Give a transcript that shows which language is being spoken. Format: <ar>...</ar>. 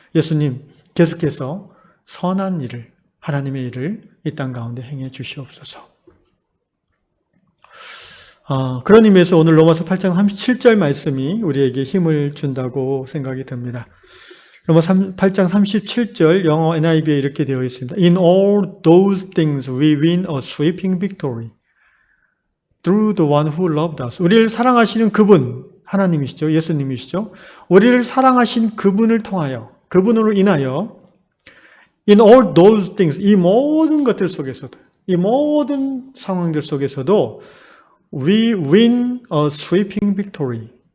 <ko>예수님, 계속해서 선한 일을, 하나님의 일을 이 땅 가운데 행해 주시옵소서. 그런 의미에서 오늘 로마서 8장 37절 말씀이 우리에게 힘을 준다고 생각이 듭니다. 로마서 8장 37절 영어 NIV에 이렇게 되어 있습니다.</ko> <en>In all those things we win a sweeping victory through the one who loved us.</en> <ko>우리를 사랑하시는 그분, 하나님이시죠. 예수님이시죠. 우리를 사랑하신 그분을 통하여, 그분으로 인하여</ko> <en>In all those things,</en> <ko>이 모든 것들 속에서도, 이 모든 상황들 속에서도</ko> <en>we win a sweeping victory.</en>